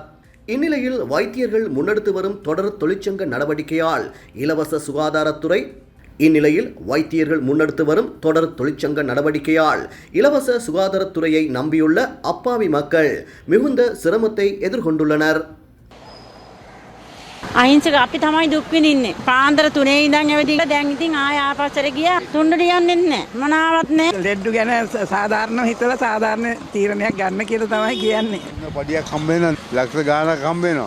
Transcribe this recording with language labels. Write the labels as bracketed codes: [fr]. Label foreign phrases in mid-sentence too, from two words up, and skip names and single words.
[ta] இந்நிலையில் வைத்தியர்கள் முன்னெடுத்து வரும் தொடர் தொழிற்சங்க நடவடிக்கையால் இலவச சுகாதாரத்துறை இலவச சுகாதாரத்துறையை நம்பியுள்ள அப்பாவி மக்கள் மிகுந்த சிரமத்தை எதிர்கொண்டுள்ளனர். [si] අහිංසක අපි තමයි දුක් විඳින්නේ. පාන්දර 3 ඉඳන් ඇවිදින්න දැන් ඉතින් ආය ආපස්සට ගියා. තුන්ඩට යන්නේ නැහැ. මනාවත් නැහැ. ලෙඩ්ඩු ගැන සාධාරණව හිතලා සාධාරණ තීරණයක් ගන්න කියලා තමයි කියන්නේ. පඩියක් හම්බ වෙනවා. ලක්ෂ ගාණක් හම්බ වෙනවා.